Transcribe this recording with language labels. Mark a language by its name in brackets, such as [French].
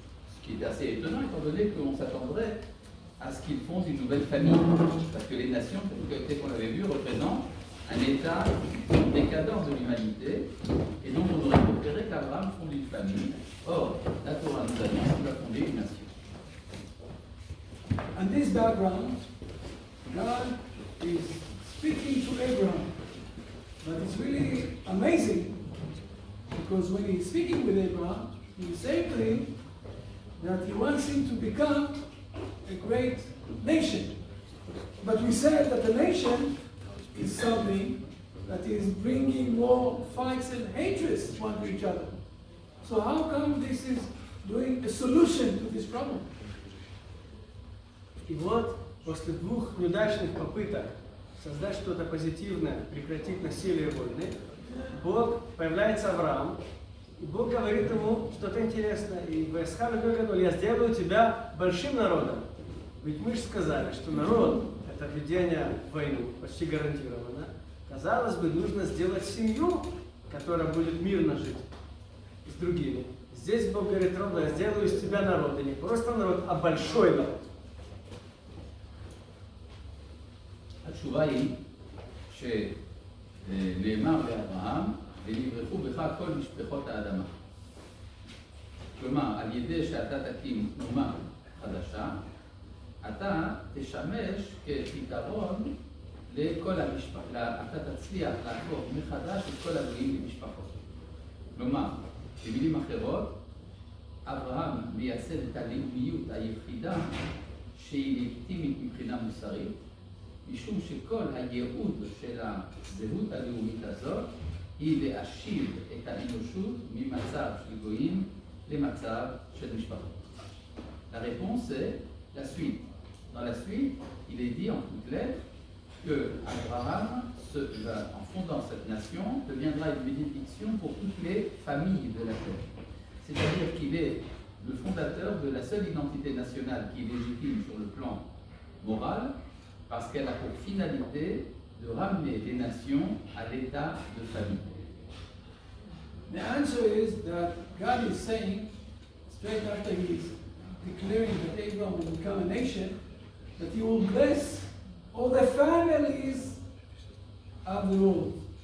[French] Ce qui est assez étonnant, étant donné qu'on s'attendrait à ce qu'il fonde une nouvelle famille. Parce que les nations, tel qu'on l'avait vu, représentent un état en décadence de l'humanité, et donc on aurait préféré qu'Abraham fonde une famille. Or, la Torah nous annonce qu'il va fonder une nation. [English] On this background, God is speaking to Abraham. But it's really amazing, because when he's speaking with Abraham, he's saying to him that he wants him to become a great nation. But we said that the nation is something that is bringing more fights and hatreds one to each other. So how come this is doing a solution to this problem? [Russian] И вот после двух неудачных попыток создать что-то позитивное, прекратить насилие и войны, появляется Авраам, и Бог говорит ему что-то интересное. И я сделаю тебя большим народом. Ведь мы же сказали, что народ – это введение в войну, почти гарантированно. Казалось бы, нужно сделать семью, которая будет мирно жить с другими. Здесь Бог говорит, ровно, я сделаю из тебя народ, и не просто народ, а большой народ. [Hebrew] התשובה היא שנאמר לאברהם, ונברכו בך כל משפחות האדמה. כלומר, על ידי שאתה תקים אומה חדשה, אתה תשמש כפתרון לכל המשפחה, אתה תצליח להפוך מחדש את כל הגויים למשפחות. כלומר, במילים אחרות, אברהם מייסד את הלאומיות היחידה שהיא לגיטימית מבחינה מוסרית, משום שכל הייעוד של הזהות הלאומית הזאת היא להשיב את האנושות ממצב של גויים למצב של משפחות. [French] La réponse est la suite. Dans la suite, il est dit en toutes lettres que Abraham, en fondant cette nation, deviendra une bénédiction pour toutes les familles de la terre. C'est-à-dire qu'il est le fondateur de la seule identité nationale qui est légitime sur le plan moral, parce qu'elle a pour finalité de ramener les nations à l'état de famille. [English] The answer is that God is saying, straight after he's declaring that Abraham will become a nation, that he will bless all the families of the world.